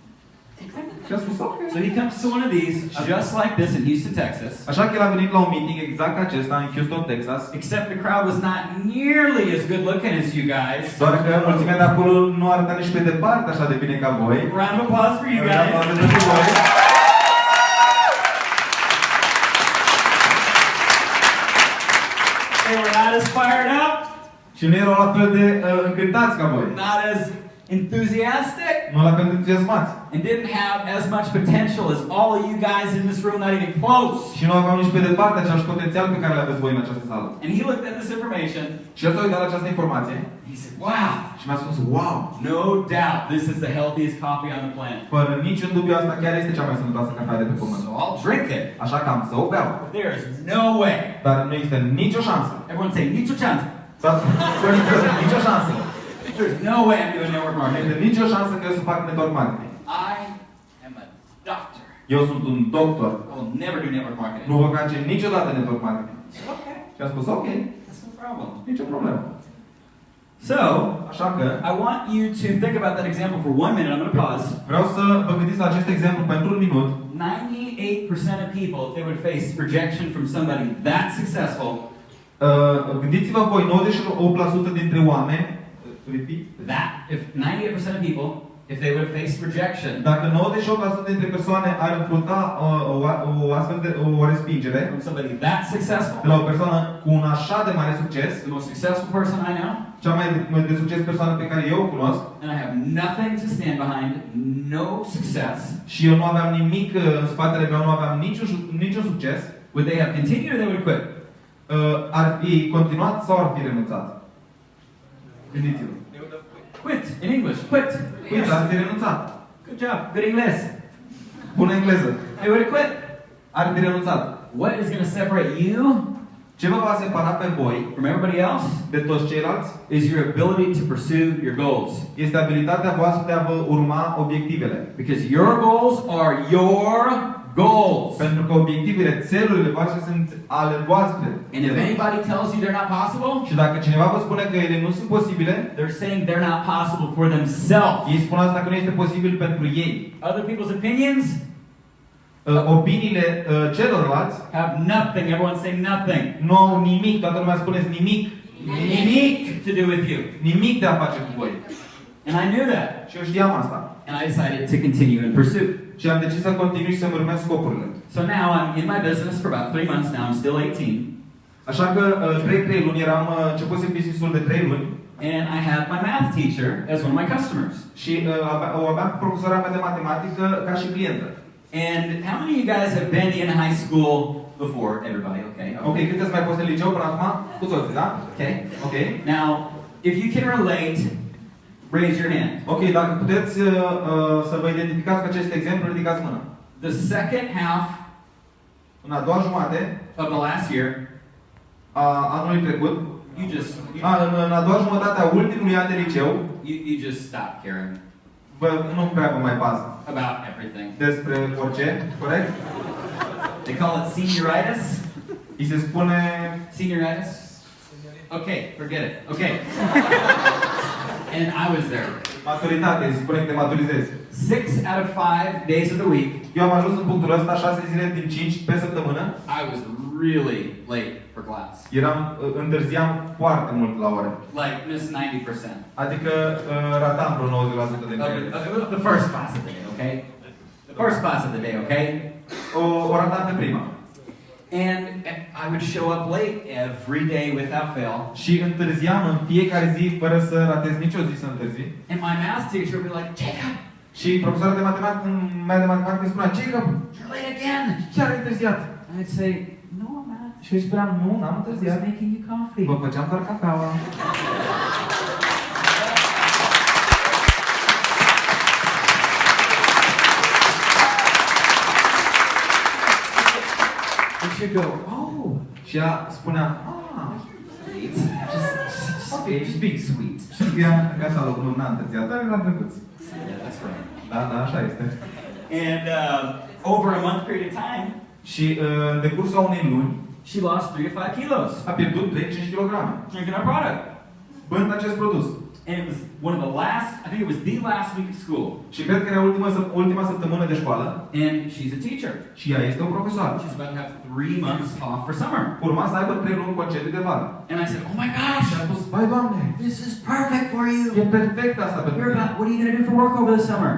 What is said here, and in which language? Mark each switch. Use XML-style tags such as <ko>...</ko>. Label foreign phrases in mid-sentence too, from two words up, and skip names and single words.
<en>I said, okay.</en> <ro>Și a spus, ok.</ro> <en>So he comes to one of these, just like this in Houston, Texas.</en> <ro>Așa că el a venit la un meeting exact acesta în Houston, Texas.</ro> <en>Except the crowd was not nearly as good looking as you guys.</en> <ro>Doar că mulțimea de acolo nu arăta nici pe departe așa de bine ca voi.</ro> <en>Round of applause for you guys. They were not as fired up.</en> <ro>Și nu erau la fel de încântați ca voi.</ro> <en>Not as enthusiastic.</en> <ro>Nu la fel de entuziasmați.</ro> <en>And didn't have as much potential as all of you guys in this room, not even close.</en> <ro>Și nu aveau nici pe departe același potențial pe care le aveți voi în această sală.</ro> <en>And he looked at this information.</en> <ro>Și el s-a uitat la această informație.</ro> <en>He said, wow.</en> <ro>Și mi-a spus, wow.</ro> <en>No doubt this is the healthiest coffee on the planet.</en> <ro>Fără niciun dubiu asta chiar este cea mai sănătoasă cafea de pe pământ.</ro> <en>So I'll drink it.</en> <ro>Așa că am să o beau.</ro> <en>There is no way.</en> <ro>Dar nu există nicio șansă.</ro> <en>Everyone say, nicio chance.</en> <ro>Nicio șansă.</ro> <en>There's no way I'm doing network</en> <ro>Nu</ro> <en>marketing.</en> <ro>există nicio șansă că eu să fac</ro> <en>network marketing. I am a doctor.</en> <ro>Eu sunt un doctor.</ro> <en>I will never do network marketing.</en> <ro>Nu vă face niciodată</ro> <en>network marketing. Okay.</en> <ro>Și am spus, ok,</ro> <en>That's no problem.</en> <ro>nicio problemă.</ro> <en>So,</en> <ro>Așa că</ro> <en>I want you to think about that example for 1 minute. I'm going to pause.</en> <ro>vreau să vă gândiți la acest exemplu pentru un minut.</ro> <en>98% of people, if they would face rejection from somebody that successful,</en> <ro>Gândiți-vă voi, 98% dintre oameni,</ro> <en>repeat, if 98% of people, if they would have faced rejection</en> <ro>dacă 98% dintre persoane ar înfrunta o respingere</ro> <en>from somebody that successful,</en> <ro>de la o persoană cu un așa de mare succes,</ro> <en>the most successful person I know,</en> <ro>cea mai de succes persoană pe care eu o cunosc,</ro> <en>and I have nothing to stand behind, no success,</en> <ro>și eu nu aveam nimic în spatele meu, nu aveam niciun succes,</ro> <en>would they have continued or they would have quit?</en> <ro>ar fi continuat sau ar fi renunțat? Gândiți-vă.</ro> <en>Quit, in English, quit.</en> <ro>Uite, ar fi renunțat.</ro> <en>Good job, good English.</en> <ro>Bună engleză.</ro> <en>They would have quit.</en> <ro>Ar fi renunțat.</ro> <en>What is going to separate you</en> <ro>Ce vă va separa pe voi</ro> <en>from everybody else</en> <ro>de toți ceilalți</ro> <en>is your ability to pursue your goals.</en> <ro>este abilitatea voastră de a vă urma obiectivele.</ro> <en>Because your goals are your goals.</en> <ro>Pentru că obiectivele, țelurile voastre sunt ale voastre.</ro> <en>And if anybody tells you they're not possible,</en> <ro>Și dacă cineva vă spune că ele nu sunt posibile,</ro> <en>they're saying they're not possible for themselves.</en> <ro>ei spun asta că nu este posibil pentru ei.</ro> <en>Other people's opinions</en> <ro>Opiniile celorlalți</ro> <en>have nothing. Everyone say nothing.</en> <ro>nu au nimic, toată lumea spuneți nimic,</ro> <en>Nimic to do with you.</en> <ro>nimic de a face cu voi.</ro> <en>And I knew that.</en> <ro>Și eu știam asta.</ro> <en>And I decided to continue in pursuit.</en> <ro>Și am decis să continui și să-mi urmez scopurile.</ro> <en>So now I'm in my business for about 3 months now. I'm still 18.</en> <ro>Așa că 3 luni eram începusem business-ul de 3 luni.</ro> <en>And I had my math teacher as one of my customers.</en> <ro>Și o aveam profesora mea de matematică ca și clientă.</ro> <en>And how many of you guys have been in high school before? Everybody, okay?</en> <ro>Ok, cât ați mai fost în liceu până acum? Cu toții, da?</ro> <en>Okay.</en> <ro>Ok.</ro> <en>Now, if you can relate, raise your hand.</en> <ro>Ok, dacă puteți să vă identificați cu acest exemplu, ridicați mâna.</ro> <en>The second half</en> <ro>În a doua jumătate</ro> <en>of the last year,</en> <ro>a anului trecut, în a doua jumătate a ultimului an de liceu,</ro> <en>you just stop caring</en> <ro>nu prea vă mai pasă</ro> <en>about everything.</en> <ro>despre orice, corect?</ro> <en>They call it senioritis.</en> <ro>Îi se spune...</ro> <en>Senioritis? Okay, forget it. Okay. And I was there.</en> <ro>Maturitate, se spune că te maturizezi.</ro> <en>6 out of 5 days of the week.</en> <ro>Eu am ajuns în punctul ăsta 6 zile din 5 pe săptămână.</ro> <en>I was really late for class.</en> <ro>Întârziam foarte mult la ore.</ro> <en>Like, missed 90%.</en> <ro>Adică ratam vreo 90% din ele.</ro> <en>The first class of the day, okay? The first class of the day, okay?</en> <ro>O ratam pe prima.</ro> <en>And I would show up late every day without fail.</en> <ro>Și întârziam în fiecare zi fără să ratez nicio zi să întârzi.</ro> <en>And my math teacher would be like, Jacob!</en> <ro>Și profesorul de matematică îmi spunea, Jacob,</ro> <en>You're late again!</en> <ro>chiar ai întârziat.</ro> <en>And I'd say, no, I'm not.</en> <ro>Și eu îi spuneam, nu, n-am</ro> <en>I was</en> <ro>întârziat.</ro> <en>making you coffee.</en> <ro>Vă făceam doar cafeaua.</ro> <en>And she'd go, oh!</en> <ro>Și ea spunea,</ro> <en>Sweet. Just being sweet.</en> <ro>și scria în catalog, nu, n-am întârziat, dar eram drăguț.</ro> <en>Yeah, that's right.</en> <ro>Da, da, așa este.</ro> <en>And over a month period of time,</en> <ro>Și în decursul unei luni,</ro> <en>she lost 3 to 5 kilos</en> <ro>a pierdut 3-5 kg.</ro> <en>drinking our product.</en> <ro>Bând acest produs.</ro> <en>And it was one of the last, I think it was the last week of school.</en> <ro>Și cred că era ultima săptămână de școală.</ro> <en>And she's a teacher.</en> <ro>Și ea este o profesoară.</ro> <en>She's about to have 3 months off for summer.</en> <ro>Urma să aibă 3 luni concediu de vară.</ro> <en>And I said, oh my gosh,</en> <ro>Și a spus, vai Doamne,</ro> <en>this is perfect for you.</en> <ro>e perfect asta pentru</ro> <en>What</en> <ro>tine.</ro> <en>are you going to do for work over the summer?</en>